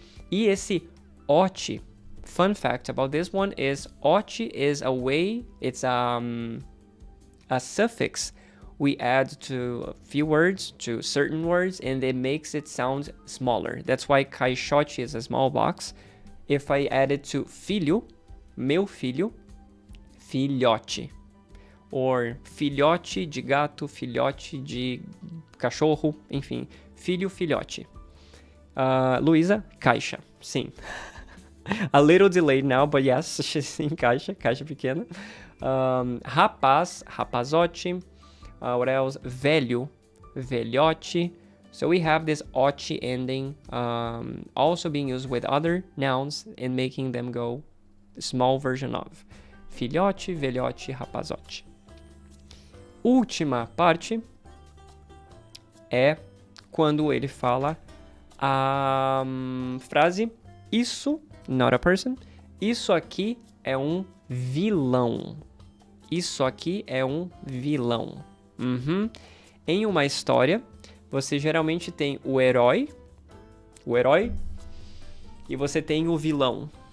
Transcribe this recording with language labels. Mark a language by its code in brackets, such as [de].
[en] E esse ote, fun fact about this one is ote is a way, it's a suffix we add to a few words, to certain words, and it makes it sound smaller. That's why caixote is a small box. If I add it to filho, [pt] meu filho, [en] filhote. [pt] Or filhote de gato, filhote de cachorro, enfim, filho, filhote. [en] Luísa, caixa, sim. A little delayed now, but yes, [pt] sim, caixa pequena. Rapaz, rapazote. [en] What else? [pt] Velho, velhote. [en] So we have this ote ending also being used with other nouns and making them go small version of. [pt] Filhote, velhote, rapazote. Última parte é quando ele fala a frase isso, [en] not a person, [pt] isso aqui é um vilão. Isso aqui é um vilão. Em uma história, você geralmente tem o herói, e você tem o vilão.